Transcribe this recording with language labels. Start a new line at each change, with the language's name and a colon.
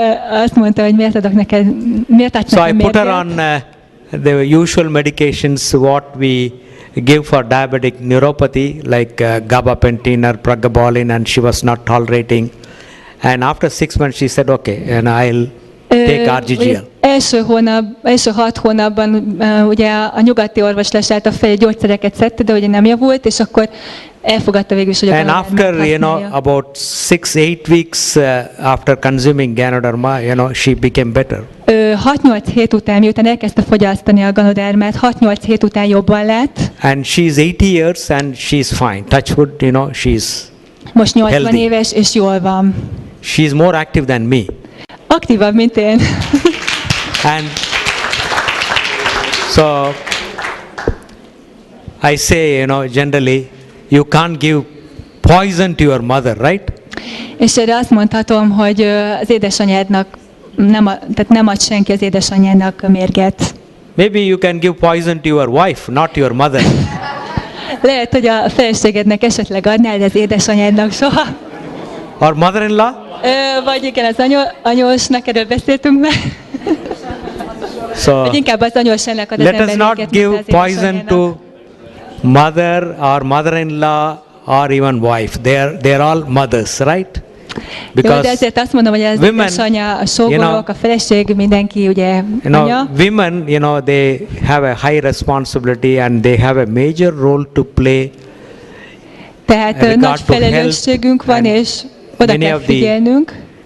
Hungarian: Azt mondta, hogy miért adok neked, miért adsz
English: So I
Hungarian: nekem
English: put her
Hungarian: mérget?
English: the usual medications what we give for diabetic neuropathy, like gabapentin or pregabalin, and she was not tolerating. And after 6 months, she said, okay, and I'll take RGGL.
Hungarian: Első 6 hónapban ugye a nyugati orvos lesállta fel, gyógyszereket szedte, de ugye nem javult, és akkor elfogadta végül is, hogy a
English: And after, about 6-8 weeks after consuming Ganoderma, she became better.
Hungarian: 6-8 hét után, miután elkezdte fogyasztani a Ganodermát, 6-8 hét után jobban lett.
English: And she's 80 years and she's fine. Touch wood, she's
Hungarian: most 80
English: healthy.
Hungarian: Éves, és jól van.
English: She's more active than me.
Hungarian: Aktívabb, mint én.
English: And so I say, generally, you can't give poison to your mother, right?
Hungarian: És erre azt mondhatom, hogy az édesanyádnak tehát nem ad senki az édesanyjának mérget.
English: Maybe you can give poison to your wife, not your mother.
Hungarian: Lehet, hogy a feleségednek esetleg adnál, de az édesanyádnak soha.
English: Or mother-in-law?
Hungarian: Vagy igen, az anyósnak, erről beszéltünk már.
English: So
Hungarian: Vagy inkább az anyósnak ad az
English: let us not give poison to mother or mother-in-law or even wife. They are all mothers, right?
Hungarian: Jó, de ezért azt mondom, hogy az édesanyja, a sógorok, a feleség, mindenki ugye anya. Women, they have a high responsibility and they have a major role to play. Tehát nagy felelősségünk van, és oda kell figyelnünk.